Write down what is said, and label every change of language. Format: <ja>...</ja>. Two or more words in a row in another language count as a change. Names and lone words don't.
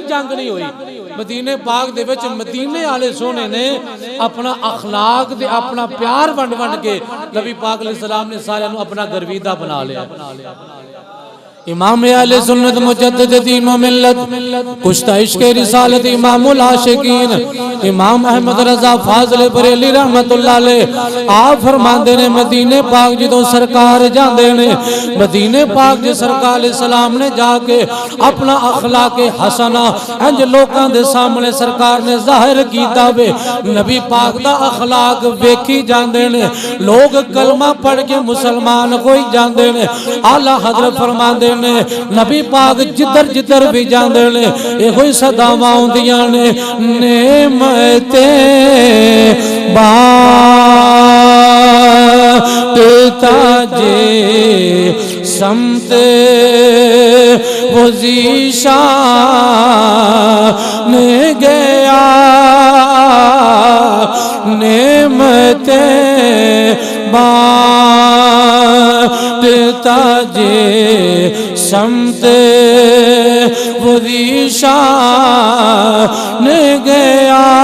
<pa>جنگ نہیں ہوئی مدینہ پاک دے وچ مدینے والے سونے نے اپنا اخلاق دے اپنا پیار ونڈ ونڈ کے نبی پاک</pa> <ar>علیہ السلام</ar> <pa>نے سارے نو اپنا گرویدہ بنا لیا امام اہل سنت مجدد دین و ملت کشتہ عشق رسالت امام العاشقین امام احمد رضا فاضل بریلی</pa> <ar>رحمت اللہ علیہ</ar> <pa>آپ فرماندے نے مدینہ پاک جدوں سرکار جاندے نے مدینہ پاک جے سرکار</pa> <ar>علیہ السلام</ar> <pa>نے جا کے اپنا اخلاق حسنہ انج لوکاں دے سامنے سرکار نے ظاہر کیتا وے نبی پاک دا اخلاق ویکھی جاندے نے لوگ کلمہ پڑھ کے مسلمان ہوئی جاندے نے اعلی حضرت فرماندے نے نبی پاک جدر جدر بھی جاندے نے اے ہوئی صداواں ہوندیاں نے نعمتیں</pa> <ur>بانٹتا جے سمت وہ ذیشان گیا نعمتیں بانٹتا جے سمت وہ ذیشان گیا</ur>